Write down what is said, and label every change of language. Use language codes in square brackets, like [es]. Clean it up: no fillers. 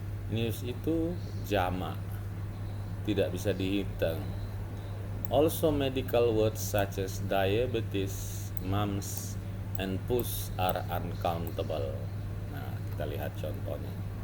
[id] News itu jamak, tidak bisa dihitung. [en] Also medical words such as diabetes, mumps, and pus are uncountable. [id] Nah, kita lihat contohnya.